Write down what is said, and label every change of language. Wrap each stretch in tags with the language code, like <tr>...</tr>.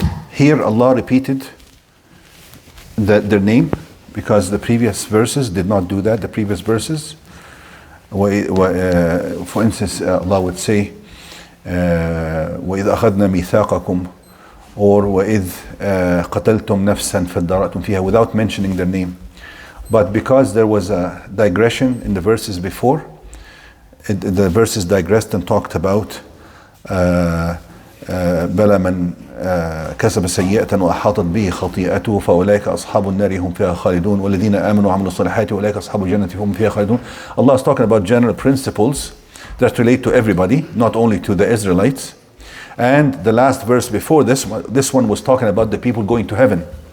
<en>Here Allah repeated their name, because the previous verses did not do that. The previous verses, for instance, Allah would say,</en> <ar>وَإِذْ أَخَذْنَا مِيثَاقَكُمْ,</ar> <en>or</en> <ar>وَإِذْ قَتَلْتُمْ نَفْسًا فَادَّرَأْتُمْ فِيهَا,</ar> <en>without mentioning their name. But because there was a digression in the verses before, the verses digressed and talked about</en> <ar>بَلَى مَنْ كسب سيئة وأحاطت به خطيئته فأولئك أصحاب النار هم فيها خالدون والذين آمنوا وعملوا الصالحات أولئك أصحاب الجنة هم فيها خالدون.</ar> <en>Allah is talking about general principles that relate to everybody, not only to the Israelites. And the last verse before this one was talking about the people going to heaven.</en>